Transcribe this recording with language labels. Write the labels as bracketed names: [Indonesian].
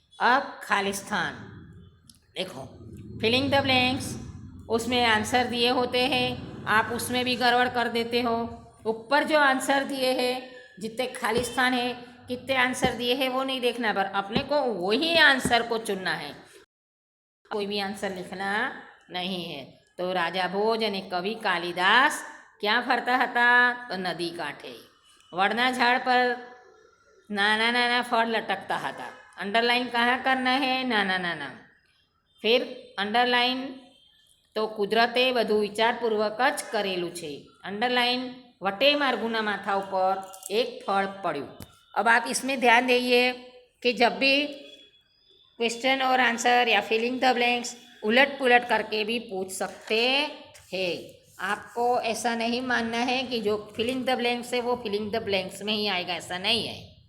[Hindi] अब खाली स्थान देखो, फिलिंग द ब्लैंक्स, उसमें आंसर दिए होते हैं, आप उसमें भी गड़बड़ कर देते हो। ऊपर जो आंसर दिए हैं, जितने खाली स्थान है, कितने आंसर दिए हैं वो नहीं देखना, पर अपने को वही आंसर को चुनना है, कोई भी आंसर लिखना नहीं है। [Gujarati] तो राजा भोज અને કવિ કાલિદાસ ક્યાં ફરતા હતા? તો નદી કાંઠે વડના ઝાડ પર નાના નાના ફળ લટકતા હતા। [Hindi] અંડરલાइन कहाँ करना है? [Gujarati] नाना नाना। [Hindi] फिर अंडरलाइन तो [Gujarati] कुदरते બધું વિચારપૂર્વક જ કરેલું છે। अंडरलाइन વટે માર્ગુના માથા ઉપર એક ફળ પડ્યું। [Hindi] अब आप इसमें ध्यान दीजिए कि जब भी क्वेश्चन और आंसर या फिलिंग द ब्लैंक्स उलट पुलट करके भी पूछ सकते हैं। आपको ऐसा नहीं मानना है कि जो फिलिंग द ब्लैंक्स है वो फिलिंग द ब्लैंक्स में ही आएगा, ऐसा नहीं है।